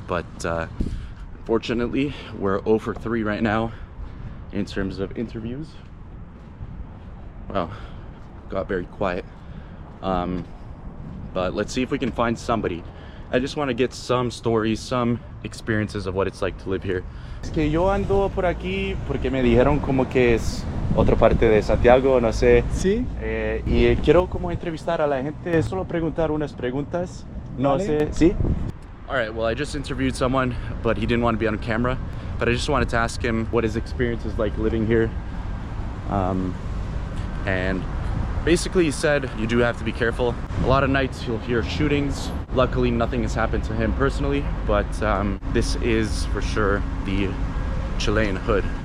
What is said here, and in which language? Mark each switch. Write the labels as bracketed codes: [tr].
[en] But fortunately, we're 0 for 3 right now in terms of interviews. Well, got very quiet. But let's see if we can find somebody. I just want to get some stories, some experiences of what it's like to live here. [es] Es que yo ando por aquí porque me dijeron como que es otra parte de Santiago, no sé. Sí. Y quiero como entrevistar a la gente, solo preguntar unas preguntas. No sé, ¿sí? [en] All right, well, I just interviewed someone, but he didn't want to be on camera. But I just wanted to ask him what his experience is like living here. And basically he said you do have to be careful. A lot of nights you'll hear shootings. Luckily nothing has happened to him personally, but this is for sure the Chilean hood.